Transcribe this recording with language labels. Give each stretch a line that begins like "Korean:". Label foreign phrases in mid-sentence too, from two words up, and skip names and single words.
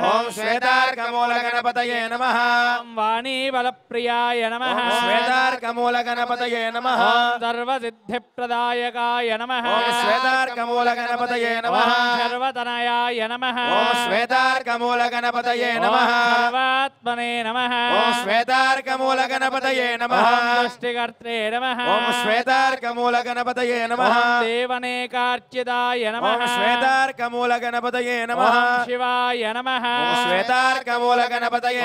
Sanskrit: ॐ श्वेतार्कमूल गणपतये नमः ॐ वाणीबलप्रियाय नमः ॐ श्वेतार्कमूल गणपतये नमः ॐ सर्वसिद्धिप्रदायकाय नमः ॐ श्वेतार्कमूल गणपतये नमः ॐ सर्वतनयाय नमः ॐ श्वेतार्कमूल गणपतये नमः सर्वात्म श्वेतात्मने नमः ॐ श्वेतार्कमूल गणपतये नमः ॐ दृष्टिकर्त्रे नमः ॐ श्वेतार्कमूल गणपतये नमः ॐ देवनेकार्चिताय नमः ॐ श्वेतार्कमूल गणपतये नमः ॐ शिवाय नमः ॐ श्वेतार्कमूल गणपतये